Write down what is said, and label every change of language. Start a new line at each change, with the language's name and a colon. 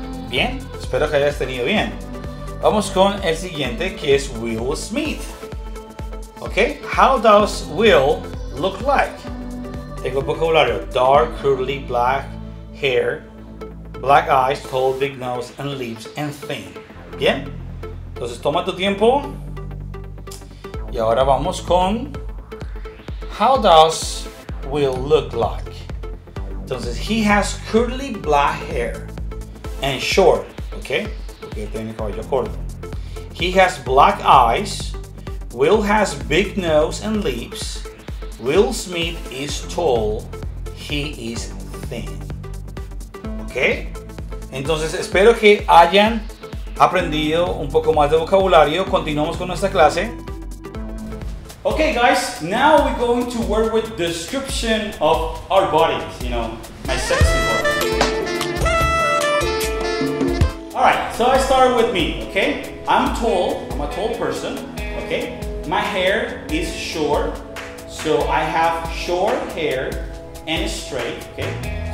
Spanish: Bien, espero que hayas tenido bien. Vamos con el siguiente que es Will Smith.
English: Ok, how does Will look like?
Spanish: Tengo vocabulario:
English: dark, curly, black hair, black eyes, tall, big nose, and lips, and thin.
Spanish: Bien, entonces toma tu tiempo. Y ahora vamos con
English: how does Will look like? Entonces, he has curly black hair and short, ¿ok?
Spanish: Porque tiene el cabello corto.
English: He has black eyes. Will has big nose and lips. Will Smith is tall. He is thin. ¿Ok?
Spanish: Entonces, espero que hayan aprendido un poco más de vocabulario. Continuamos con nuestra clase.
English: Okay guys, now we're going to work with description of our bodies, you know, my sexy body. Alright, so I start with me, okay? I'm tall, I'm a tall person, okay? My hair is short, so I have short hair and straight, okay?